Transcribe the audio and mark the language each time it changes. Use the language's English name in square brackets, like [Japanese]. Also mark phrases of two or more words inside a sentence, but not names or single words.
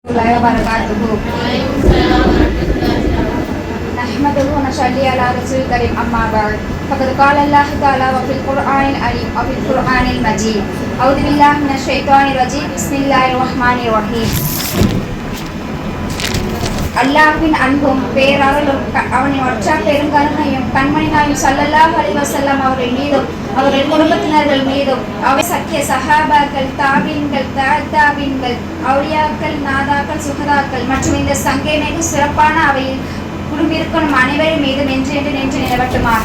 [Arabic] Wabarakatuh. نحمده ونصلي على رسول الكريم أما بعد فقد قال الله تعالى وفي القرآن العظيم وفي القرآن المجيد أعوذ بالله من الشيطان الرجيم بسم الله الرحمن الرحيم. [Tamil] அல்லாஹ்வின் அன்பும் பேரருளும் அவனின் ஒற்ற பெருங்கருணையும் கண்மணி நாயகம் [Arabic] صلى الله عليه وسلم [Tamil] அவர்கள் மீதும் அவர்கள் குடும்பத்தினர்கள் மீதும் அவை சக்கிய சஹாபாக்கள் தாபீன்கள் தாபீன்கள் அவுலியாக்கள் நாதாக்கள் சுஹதாக்கள் மற்றும் இந்த சங்கைமிகு சிறப்பான அவையில் குடும்பிருக்கும் அனைவரும் மீதும் என்று நிலவட்டுமாக.